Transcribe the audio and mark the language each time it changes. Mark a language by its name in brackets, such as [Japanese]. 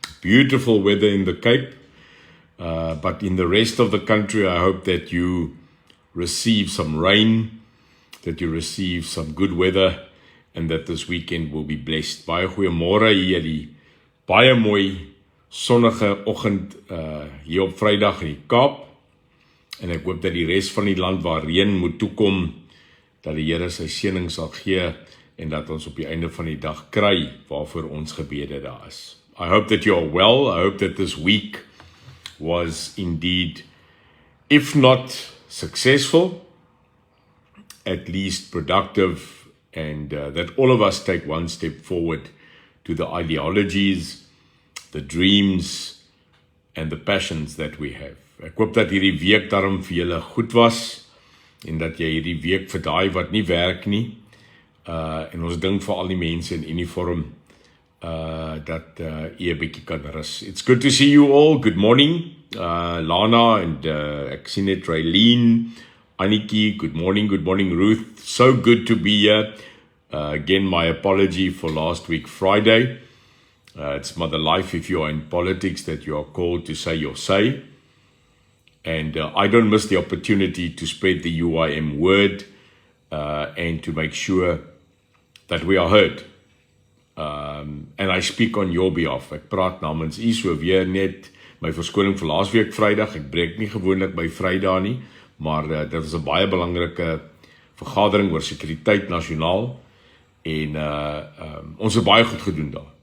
[English] Beautiful weather in the Cape, but in the rest of the country I hope that you receive some rain, that you receive some good weather, and that this weekend will be blessed. [Afrikaans] Baie goeiemôre hier, die baie mooi sonnige oggend hier op Vrydag in die Kaap. En ek hoop dat die res van die land waar reën moet toekom, dat die Here sy seëning sal gee en dat ons op die einde van die dag kry waarvoor ons gebede daar is. [English] I hope that you are well. I hope that this week was indeed, if not successful, at least productive, and that all of us take one step forward to the ideologies, the dreams, and the passions that we have. [Afrikaans] Ek hoop dat hierdie week daarom vir julle goed was, en dat jy hierdie week vir daai wat nie werk nie, en ons dink vir al die mense in uniform, dat jy 'n bietjie kan rus. [English] It's good to see you all. Good morning, Lana, and [Afrikaans] ek sien net [English] Raylene, Aniki, good morning, Ruth. So good to be here. Again, my apology for last week, Friday. It's Mother Life if you are in politics that you are called to say your say. And I don't miss the opportunity to spread the UIM word and to make sure that we are heard. And I speak on your behalf. [Afrikaans] Ek praat namens u, so weer net my verskoning vir laas week Vrydag. Ek breek nie gewoonlik by Vrydag nie, maar dit was 'n baie belangrike vergadering oor sekuriteit nasionaal en ons het baie goed gedoen daar.